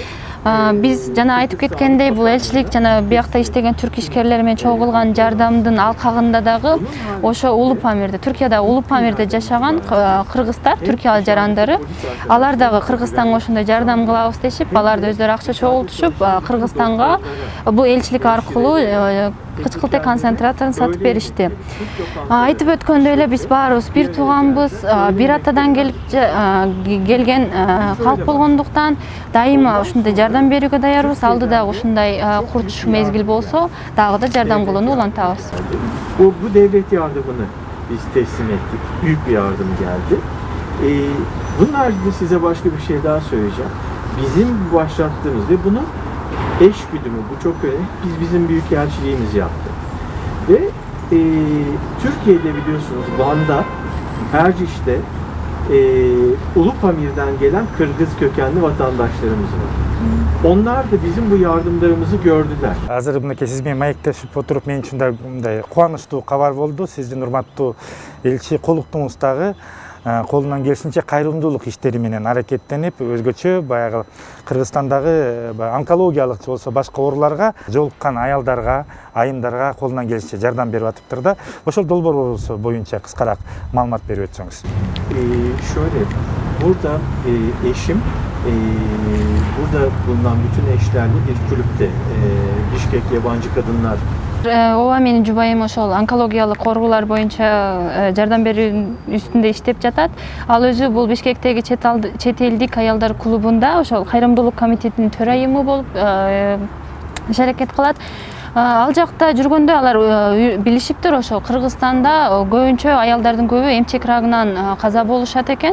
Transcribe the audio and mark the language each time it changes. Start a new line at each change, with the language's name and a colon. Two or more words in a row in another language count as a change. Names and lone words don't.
Kyrgyz: Биз жана айтып кеткендей, бул элчилик жана биякта иштеген түрк ишкерлери менен чогулган жардамдын алкагында дагы ошо Улуу Памирде, Түркияда Улуу Памирде жашаган кыргыздар, Түркия жарандары, алар дагы Кыргызстанга ошондой жардам кылабыз дешип, алар да өздөрү акча чогултушуп, Кыргызстанга бул элчилик аркылуу кычкылтек концентраторун сатып беришти. Айтып өткөндөй эле биз баарыбыз бир тууганбыз, бир атадан келген калк болгондуктан дайыма ушундай жардам берүүгө даярбыз. Алдыдагы ушундай курч мезгил болсо дагы да жардам кылууну улантабыз.
Turkish: Bu devlet yardımını biz teslim ettik. Büyük bir yardım geldi. Bunun haricinde size başka bir şey daha söyleyeceğim. Bizim başlattığımız ve bunun eş güdümü, bu çok önemli. Bizim büyükelçiliğimiz yaptı. Ve Türkiye'de biliyorsunuz Van'da, Erciş'te Uluu Pamir'den gelen Kırgız kökenli vatandaşlarımız var. Onlar da bizim bu yardımlarımızı gördüler.
Kyrgyz: Азыр мынакей сиз менен маектешип отуруп, мен үчүн да мындай кубанычтуу кабар болду. Сиздин урматтуу элчи колуктуңуз дагы колунан келишинче кайрымдуулук иштери менен аракеттенип, өзгөчө баягы Кыргызстандагы онкологиялык же болсо башка ооруларга жолуккан аялдарга, айымдарга колунан келишинче жардам берип атыптыр да. Ошол долбоорубуз боюнча кыскараак маалымат берип өтсөңүз.
Turkish: Şöyle, burada eşim burada bulunan bütün eşlerle bir kulüpte Bişkek Yabancı Kadınlar.
Kyrgyz: Ооба, менин жубайым ошол онкологиялык оорулар боюнча жардам берүү үстүндө иштеп жатат. Ал өзү бул Бишкектеги чет элдик аялдар клубунда ошол кайрымдуулук комитетинин төрайымы болуп иш аракет кылат. Ал жакта жүргөндө алар билишиптир, ошо Кыргызстанда көбүнчө аялдардын көбү эмчек рагынан каза болушат экен.